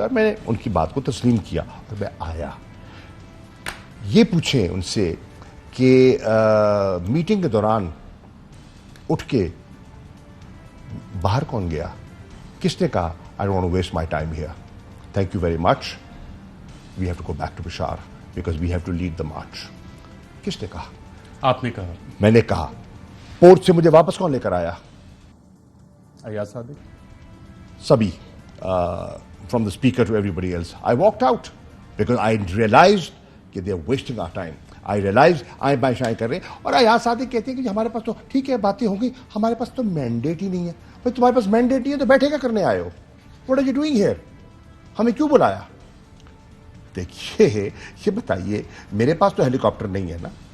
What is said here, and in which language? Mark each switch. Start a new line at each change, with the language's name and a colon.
Urdu: اور میں نے ان کی بات کو تسلیم کیا اور میں آیا. یہ پوچھیں ان سے کہ میٹنگ کے دوران اٹھ کے باہر کون گیا؟ کس نے کہا
English: I don't want to waste my time here. Thank you very much. We have to go back to Peshawar because we have to lead the march.
Urdu: کس نے کہا؟ آپ نے کہا. میں نے کہا. پورٹ سے مجھے واپس کون لے کر آیا؟ ایاز صادق. سبھی.
English: From the speaker to everybody else. I walked out because I realized کہ they are wasting our time. I realized
Urdu: آئیں بائیں شائیں کر رہے ہیں. اور ایاز صادق کہتے ہیں کہ ہمارے پاس تو ٹھیک ہے باتیں ہوں گی، ہمارے پاس تو مینڈیٹ ہی نہیں ہے. بھائی تمہارے پاس مینڈیٹ نہیں ہے تو بیٹھے کیا کرنے آئے ہو؟
English: What are you doing here?
Urdu: ہمیں کیوں بلایا؟ دیکھیے یہ بتائیے، میرے پاس تو ہیلی کاپٹر نہیں ہے نا.